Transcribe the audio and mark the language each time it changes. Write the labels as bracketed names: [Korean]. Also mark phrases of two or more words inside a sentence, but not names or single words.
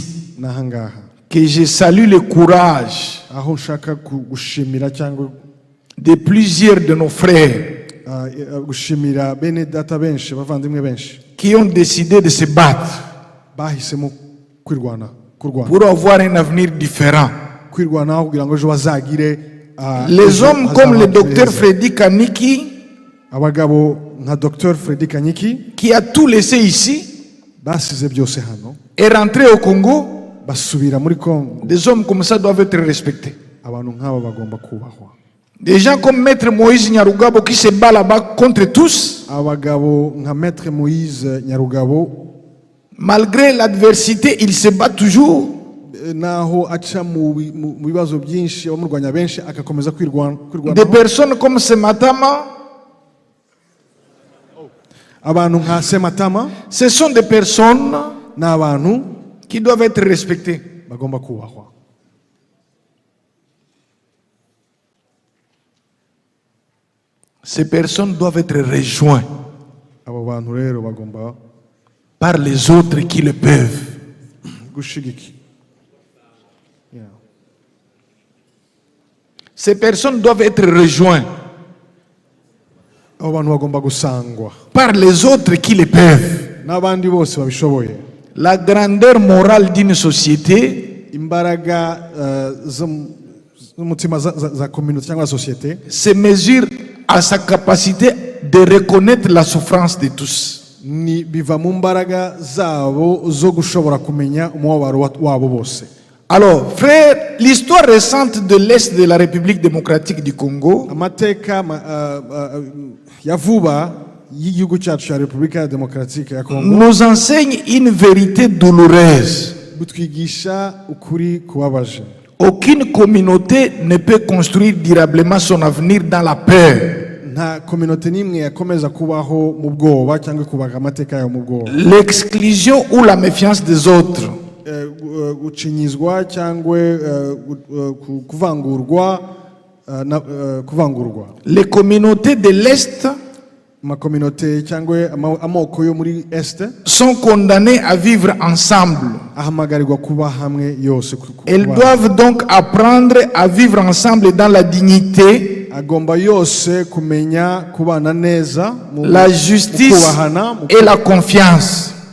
[Kinyarwanda] N'ahangaha [French] que je salue le courage [Kinyarwanda] aho nshaka gushimira cyangwa [French] de plusieurs de nos frères [Kinyarwanda] gushimira bene data benshi, bavandimwe benshi [French] qui ont décidé de se battre [Kinyarwanda] bahisemo kurwana [French] pour avoir un avenir différent. [Kinyarwanda] kwirwanaho kugira ngo ejo bazagire [French] Les hommes comme le docteur Freddy Kaniki, [Kinyarwanda] abagabo nka Dr Freddy Kanyiki [French] qui a tout laissé ici, [Kinyarwanda] basize byose hano [French] est rentré au Congo. [Kinyarwanda] basubira muri Congo. [French] Des hommes comme ça doivent être respectés. [Kinyarwanda] Abantu nk'aba bagomba kubahwa. [French] Des gens comme Maître Moïse Nyarugabo qui se bat là-bas contre tous. [Kinyarwanda] Abagabo nka Maître Moïse Nyarugabo, [French] malgré l'adversité, il se bat toujours. [Kinyarwanda] Naho aca mu bibazo byinshi, abamurwanya benshi akakomeza kwirwana. [French] Des personnes comme Sematama, [Kinyarwanda] abantu nka Sematama, [French] ce sont des personnes [Kinyarwanda] n'abantu [French] qui doivent être respectées. [Kinyarwanda] bagomba kubahwa. [French] Ces personnes doivent être rejointes [Kinyarwanda] Abo bantu rero bagomba [French] par les autres qui le peuvent. [Kinyarwanda] gushigiki. [French] Ces personnes doivent être rejointes [Kinyarwanda] Abo bantu bagomba gusangwa [French] par les autres qui le peuvent. [Kinyarwanda] n'abandi bose babishoboye. [French] La grandeur morale d'une société [Kinyarwanda] Imbaraga z'umutima za communauté cyangwa société [French] se mesure à sa capacité de reconnaître la souffrance de tous. [Kinyarwanda] ni biva mu mbaraga zabo zo gushobora kumenya umubabaro wabo bose. [French] Alors, frère, l'histoire récente de l'Est de la République démocratique du Congo [Kinyarwanda] Amateka ya vuba y'igihugu cyacu cya Repubulika Démocratique ya Congo [French] nous enseigne une vérité douloureuse. [Kinyarwanda] butwigisha ukuri kubabaje. [French] Aucune communauté ne peut construire durablement son avenir dans la peur. [Kinyarwanda] Nta communauté nimwe yakomeza kubaho mu bwoba cyangwa kubaga amateka yayo mu bwoba. [French] L'exclusion ou la méfiance des autres. [Kinyarwanda] Gucinyizwa cyangwa kuvangurwa [French] Les communautés de l'Est sont condamnées à vivre ensemble. Elles doivent donc apprendre à vivre ensemble dans la dignité, la justice et la confiance.